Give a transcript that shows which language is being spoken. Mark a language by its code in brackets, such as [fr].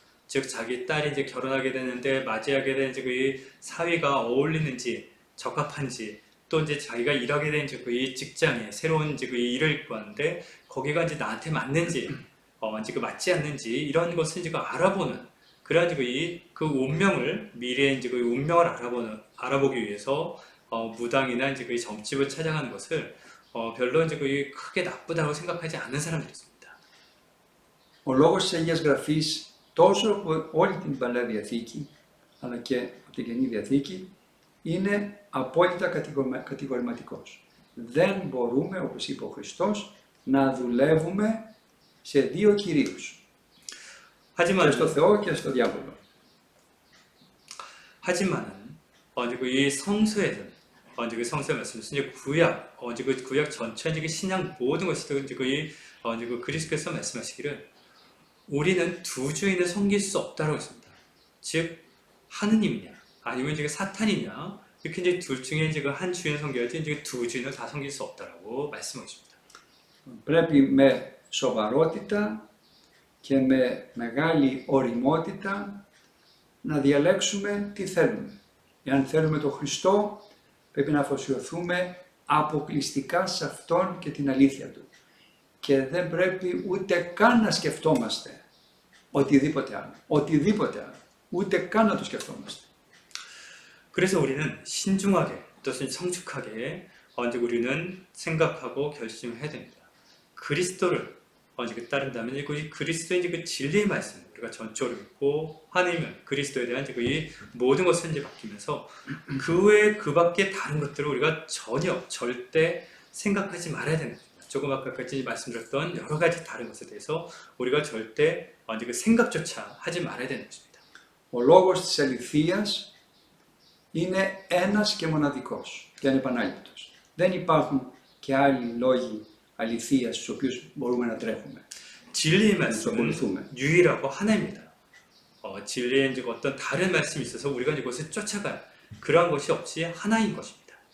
[ko] 즉 자기 딸이 이제 결혼하게 되는데 맞이하게 된 이제 그 사위가 어울리는지 적합한지 또 이제 자기가 일하게 된 이제 그 직장에 새로운 이제 그 일을 구하는데 거기가 이제 나한테 맞는지 이제 그 맞지 않는지 이런 것을 이제 알아보는 그래야 그 운명을 미래의 이제 그 운명을 알아보기 위해서 무당이나 이제 그 점집을 찾아가는 것을 별로 이제 그 크게 나쁘다고 생각하지 않는 사람들이 있습니다. [el] Ο λόγος της Αγίας Γραφής τόσο από όλη την Παλαιά Διαθήκη αλλά και από την Καινή Διαθήκη είναι απόλυτα κατηγορηματικός. Δεν μπορούμε, όπως είπε ο Χριστός, να δουλεύουμε σε δύο κυρίους. [ko] 하지만 [el] και στο Θεό και στο διάβολο. [ko] 하지만은 이 성서에는 그 성서 말씀에서 이제 구약 그 구약 전체 그 신약 모든 것이 그 그리스도께서 말씀하시기를 우리는 두 주인을 섬길 수 없다라고 했습니다. 즉 하느님이냐 아니면 이제 사탄이냐 이렇게 이제 둘 중에 이제 그 한 주인을 섬겨야지 이제 두 주인을 다 섬길 수 없다라고 말씀하십니다. [el] Πρέπει με σοβαρότητα και με μεγάλη ωριμότητα να διαλέξουμε τι θέλουμε. Εάν θέλουμε τον Χριστό, πρέπει να αφοσιωθούμε αποκλειστικά σε Αυτόν και την αλήθεια Του. Και δεν πρέπει ούτε καν να σκεφτόμαστε οτιδήποτε άλλο. Οτιδήποτε άλλο. Ούτε καν να το σκεφτόμαστε. [ko] 그래서 우리는 신중하게, 또 성숙하게 우리는 생각하고 결심해야 됩니다. 그리스도를 따른다면 이 그리스도의 그 진리의 말씀 우리가 전적으로 믿고 하나님은 그리스도에 대한 이 모든 것을 이제 맡기면서 그 외에 그 밖에 다른 것들을 우리가 전혀 절대 생각하지 말아야 되는 겁니다. 조금 아까까지 말씀드렸던 여러 가지 다른 것에 대해서 우리가 절대 그 생각조차 하지 말아야 되는 것입니다. [el] Ο λόγος της αληθείας είναι ένας και μοναδικός και ανεπανάληπτος. Δεν υπάρχουν και άλλοι λόγοι αληθείας στους οποίους μπορούμε να τρέχουμε. [ko] 진리의 말씀은 유일하고 하나입니다. 진리의 이제 어떤 다른 말씀이 있어서 우리가 이것을 쫓아갈 그러한 것이 없이 하나인 것입니다.